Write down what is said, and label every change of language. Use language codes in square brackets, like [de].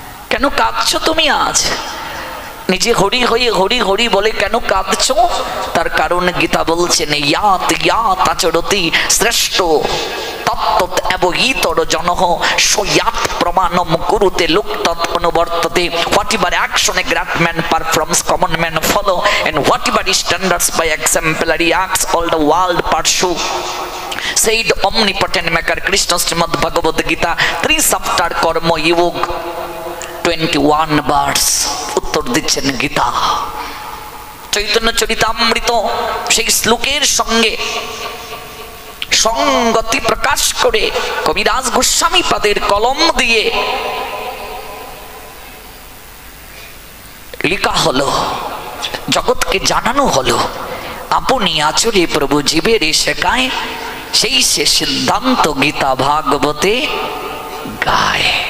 [bn] কেন কাঁদছ তুমি আজ? নিজে হরি হয়ে হরি হরি বলে কেন কাঁদছ? তার কারণ গীতা বলছেন, [sa] ইয়াত ইয়াত আচরতি শ্রেষ্ঠ তত্ত্বত এবহিতর জনঃ সয়াত প্রমাণম কুরুতে লুক্তত অনুবর্ততে। [en] Whatever action a great man performs, common men follow, and whatever standards by exemplary acts all the world pursue. Said omnipotent maker Krishna Srimad Bhagavad Gita 3 chapter Karma Yoga 21 verse [bn] উত্তর দিচ্ছেন গীতা। চৈতন্য চরিতামৃত সেই শ্লোকের সঙ্গে সংগতি প্রকাশ করে কবিরাজ গোস্বামী পাদের কলম দিয়ে লেখা হলো, জগৎকে জানানো হলো আপনি আচরে প্রভু জীবের শেখায়, সেই সে সিদ্ধান্ত গীতা ভাগবতে গায়।